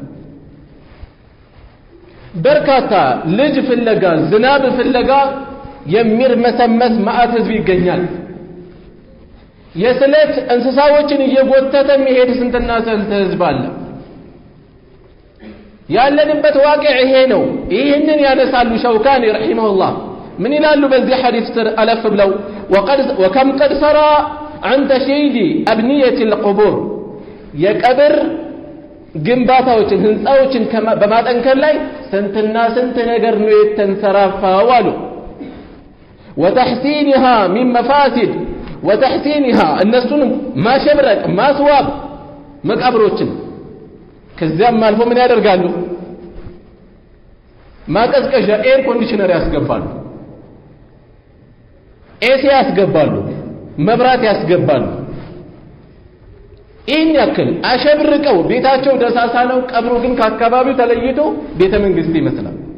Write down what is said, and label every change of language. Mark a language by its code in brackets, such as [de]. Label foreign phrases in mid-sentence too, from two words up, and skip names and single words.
[am] በርካታ ልጅ ፍለጋ ዝናብ ፍለጋ የሚርመሰመስ ማዕት ህዝብ ይገኛል። የስለት እንስሳዎችን እየጎተተ የሚሄድ ስንትና ስንት ህዝብ አለ። ያለንበት ዋቅዕ ይሄ ነው። ይህንን ያነሳሉ ሸውካኒ ረሒመሁላህ ምን ይላሉ? በዚህ ሐዲስ ስር አለፍ ብለው [ar] وكم قد سرى عن تشييد أبنية القبور [am] የቀብር ግንባታዎችን ህንጻዎችን በማጠንከር ላይ ስንትና ስንት ነገር ነው የተንሰራፋው አሉ። [ar] وتحسينها من مفاسد وتحسينها [am] እነሱን ማሸብረቅ ማስዋብ መቃብሮችን ከዚያም አልፎ ምን ያደርጋሉ? ማቀዝቀዣ [en] air conditioner [am] ያስገባሉ፣ ኤሲ ያስገባሉ፣ መብራት ያስገባሉ። ይህን ያክል አሸብርቀው ቤታቸው ደሳሳ ነው፣ ቀብሩ ግን ከአካባቢው ተለይቶ ቤተ መንግስት ይመስላል።